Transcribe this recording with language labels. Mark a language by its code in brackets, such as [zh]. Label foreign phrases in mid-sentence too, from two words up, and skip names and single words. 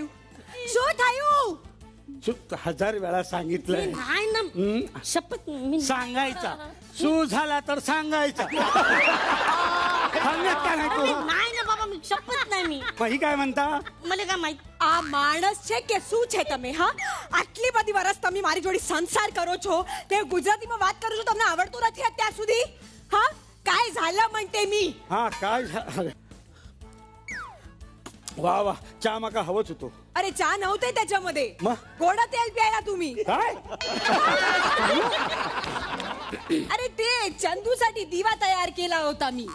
[gu] શું થયું? [mr] 1000 वेळा सांगितलंय. नाही ना, शपथ मी सांगायचा. सू झाला तर सांगायचा. सांगत का नाही तू? नाही ना बाबा, मी शपथ नाही. मी मग ही काय म्हणता? [gu] મને કા માહિત આ માણસ છે કે શું છે તમે? હા, આટલી બધી વર્ષ તમે મારી જોડે સંસાર કરો છો, તે ગુજરાતીમાં વાત કરું છું, તમને આવડતું નથી અત્યાર સુધી? હા, [mr] काय झालं म्हणते मी? हा काय झालं? वा वा, चहा माका हवंच होतो. अरे चहा नव्हते त्याच्यामध्ये, मग? गोडा तेल प्यायला तुम्ही. काय? अरे ते चंदूसाठी दिवा तयार केला होता मी.